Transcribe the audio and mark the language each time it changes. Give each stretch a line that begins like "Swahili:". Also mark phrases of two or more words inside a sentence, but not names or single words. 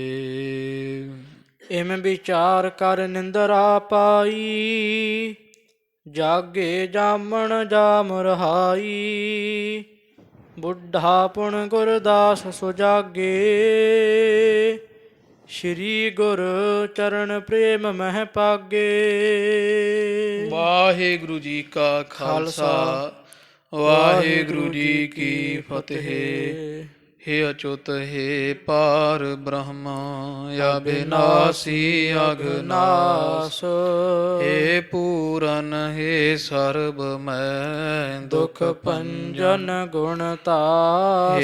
Punjabi: ਇਮ ਵਿਚਾਰ ਕਰ ਨਿੰਦਰਾ ਪਾਈ ਜਾਗੇ ਜਾਮਣ ਜਾਮ ਰਹਾਈ, ਬੁੱਢਾ ਪੁਣ ਗੁਰਦਾਸ ਸੁਜਾਗੇ। ਸ਼੍ਰੀ ਗੁਰ ਚਰਨ ਪ੍ਰੇਮ ਮਹਿ ਪਾਗੇ। ਵਾਹਿਗੁਰੂ ਜੀ ਕਾ ਖਾਲਸਾ ਵਾਹਿਗੁਰੂ ਜੀ ਕੀ ਫਤਿਹ। ਹੇ ਅਚੁਤ ਹੇ ਪਾਰ ਬ੍ਰਹਮ ਅਬਿਨਾਸੀ ਅਘਨਾਸ। ਹੇ ਪੂਰਨ ਹੇ ਸਰਬਮੈ ਦੁਖ ਭੰਜਨ गुणतास।